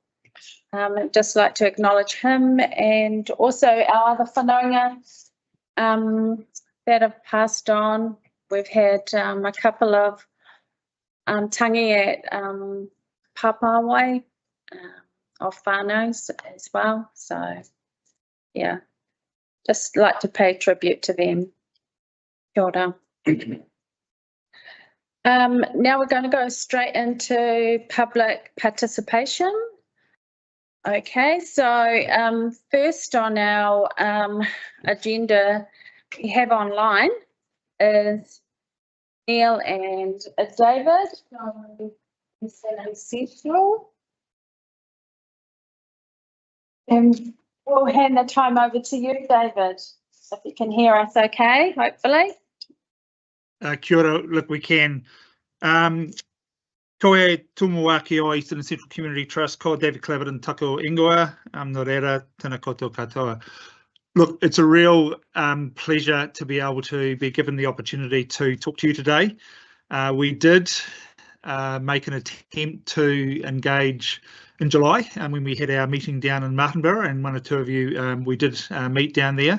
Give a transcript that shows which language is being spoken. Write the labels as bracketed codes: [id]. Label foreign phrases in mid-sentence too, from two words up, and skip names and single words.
[en] I'd just like to acknowledge him and also our other whanaunga that have passed on. We've had a couple of tangi at Papawai, of whānaus as well. So, yeah, just like to pay tribute to them. [mi] Kia ora. [en] Now we're going to go straight into public participation. Okay, so first on our agenda we have online is Neil and David from Eastern Central. And we'll hand the time over to you, David, if you can hear us okay, hopefully. [mi] Kia ora, [en] look, we can. [mi] Ko e tumuaki o Eastern Central Community Trust, ko David Claverton tako ingoa, no reira, tēnā koutou katoa. [en] Look, it's a real pleasure to be able to be given the opportunity to talk to you today. We did make an attempt to engage in July when we had our meeting down in Martinborough, and one or two of you we did meet down there.